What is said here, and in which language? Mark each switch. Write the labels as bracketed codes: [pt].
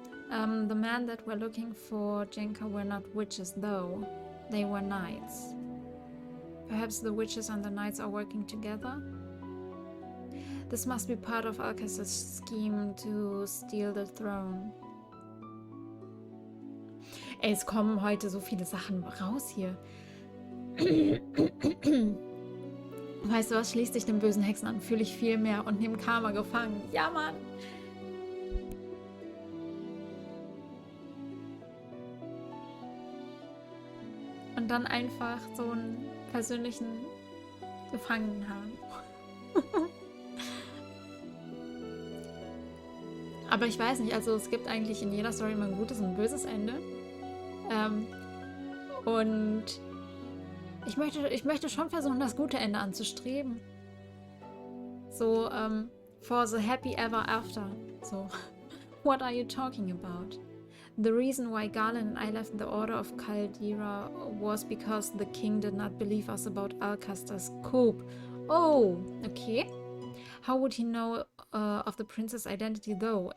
[en] The men that were looking for Jenka were not witches, though. They were knights. Perhaps the witches and the knights are working together? This must be part of Alcazar's scheme to steal the throne. [de] Ey, es kommen heute so viele Sachen raus hier. Weißt du was? Schließ dich den bösen Hexen an. Fühle ich viel mehr und nimm Karma gefangen. Ja, Mann! Und dann einfach so einen persönlichen gefangen haben. Aber ich weiß nicht, also es gibt eigentlich in jeder Story immer ein gutes und ein böses Ende. Und ich möchte schon versuchen, das gute Ende anzustreben. [en] So, for the happy ever after. So, what are you talking about? The reason why Galen and I left the Order of Caldera was because the king did not believe us about Alcaster's coup. Oh, okay. How would he know of the prince's identity though?